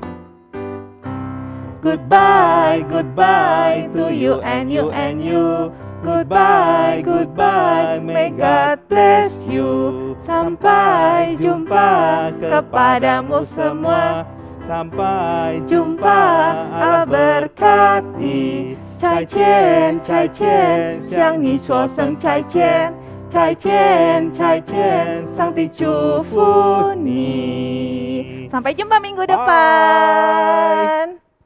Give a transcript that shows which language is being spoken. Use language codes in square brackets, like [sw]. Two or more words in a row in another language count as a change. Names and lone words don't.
[en] Goodbye, goodbye to you and you and you. Goodbye, goodbye, may God bless you. [id] Sampai jumpa kepadamu semua. Sampai jumpa, Allah berkati. [zh] 再见，再见，向你说声再见，再见，再见，上帝祝福你。 [id] Sampai jumpa minggu depan.